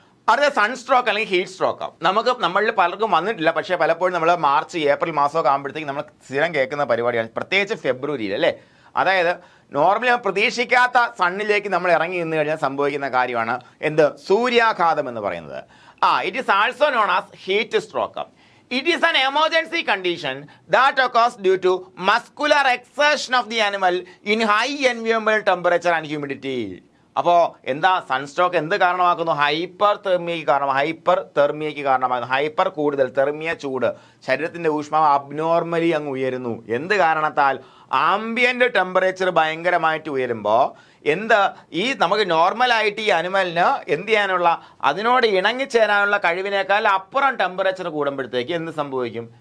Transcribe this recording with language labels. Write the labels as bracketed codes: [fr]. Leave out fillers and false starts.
[ml] അടുത്ത സൺസ്ട്രോക്ക് അല്ലെങ്കിൽ heat stroke. നമ്മളിൽ പലർക്കും വന്നിട്ടില്ല, പക്ഷേ പലപ്പോഴും നമ്മൾ മാർച്ച് ഏപ്രിൽ മാസമൊക്കെ ആകുമ്പോഴത്തേക്കും നമ്മൾ സ്ഥിരം കേൾക്കുന്ന പരിപാടിയാണ്, പ്രത്യേകിച്ച് ഫെബ്രുവരിയിൽ അല്ലേ. അതായത് നോർമലി പ്രതീക്ഷിക്കാത്ത സണ്ണിലേക്ക് നമ്മൾ ഇറങ്ങി നിന്ന് കഴിഞ്ഞാൽ സംഭവിക്കുന്ന കാര്യമാണ് എന്ത്, സൂര്യാഘാതം എന്ന് പറയുന്നത്. [en] It is also known as heat stroke. It is an emergency condition that occurs due to muscular exertion of the animal in high environmental temperature and humidity. [ml] അപ്പോൾ എന്താ സൺസ്ട്രോക്ക് എന്ത് കാരണമാക്കുന്നു? ഹൈപ്പർ തെർമിയയ്ക്ക് കാരണമാകുന്നു. ഹൈപ്പർ കൂടുതൽ, തെർമിയ ചൂട്, ശരീരത്തിൻ്റെ ഊഷ്മാവ് അബ്നോർമലി അങ്ങ് ഉയരുന്നു. എന്ത് കാരണത്താൽ? ആംബിയൻ്റ് ടെമ്പറേച്ചർ ഭയങ്കരമായിട്ട് ഉയരുമ്പോൾ ഈ നമുക്ക് നോർമലായിട്ട് ഈ അനിമലിന് എന്ത് ചെയ്യാനുള്ള, അതിനോട് ഇണങ്ങിച്ചേരാനുള്ള കഴിവിനേക്കാൾ അപ്പുറം ടെമ്പറേച്ചർ കൂടുമ്പോഴത്തേക്ക് എന്ത് സംഭവിക്കും?